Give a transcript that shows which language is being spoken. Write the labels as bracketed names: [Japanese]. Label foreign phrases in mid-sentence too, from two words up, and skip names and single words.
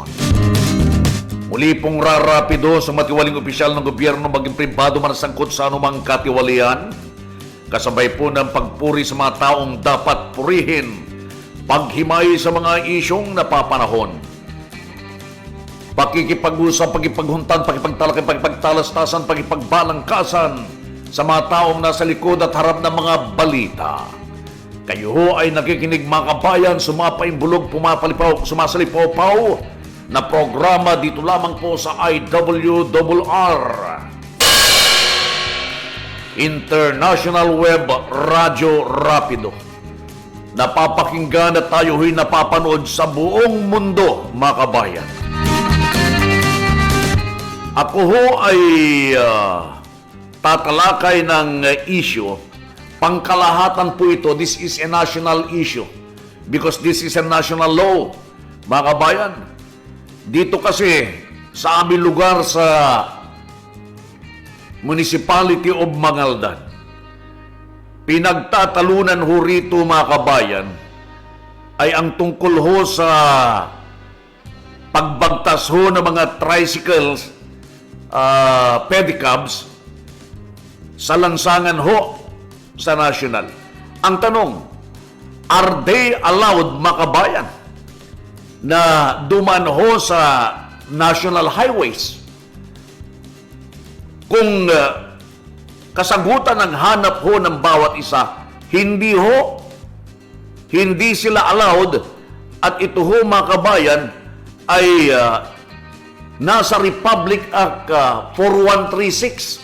[Filipino] Muli pong rarapido sa matiwaling opisyal ng gobyerno maging pribado man sangkot sa anumang katiwalian, kasabay po ng pagpuri sa mga taong dapat purihin, paghimay sa mga isyong napapanahon, pakikipag-usap, pakipaghuntan, pakipagtalakay, pakipagtalastasan, pakipagbalangkasan sa mga taong nasa likod at harap ng mga balita. Kayo ho ay nakikinig mga kabayan, sumapaimbulog, pumapalipaw, sumasalipaw-paw na programa dito lamang po sa IWRR, International Web Radio Rapido. Napapakinggan at tayo ho'y napapanood sa buong mundo mga kabayan. Ako ho ay tatalakay ng issue. Pangkalahatan po ito. [English] This is a national issue because this is a national law. [Filipino] Mga kabayan, dito kasi sa aming lugar sa Municipality of Mangaldan, pinagtatalunan ho rito mga kabayan ay ang tungkol ho sa pagbagtas ho ng mga tricycles, pedicabs sa lansangan ho sa national. Ang tanong, [English] are they allowed [Filipino] makabayan na dumaan ho sa [English] national highways? [Filipino] Kung kasagutan ng hanap ho ng bawat isa, hindi ho, hindi sila allowed, at ito ho makabayan ay nasa Republic Act 4136.